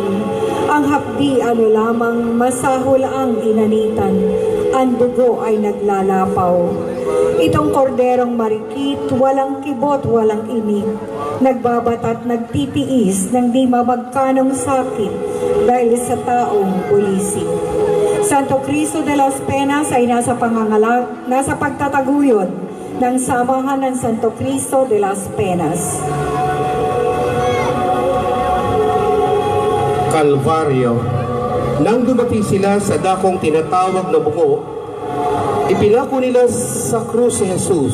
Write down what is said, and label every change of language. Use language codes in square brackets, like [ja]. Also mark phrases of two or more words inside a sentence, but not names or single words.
[tl] Ang hapdi lamang masahol ang inanitan. Ang dugo ay naglalapaw. Itong korderong marikit, walang kibot, walang imig. Nagbabatat, nagtitiis ng di mamagkanong sakit dahil sa taong pulisi. Santo Cristo de las Penas ay nasa pagtataguyod ng samahan ng Santo Cristo de las Penas. Kalbaryo. Nang dumating sila sa dakong tinatawag na bungo, ipinako nila sa krus si Jesus.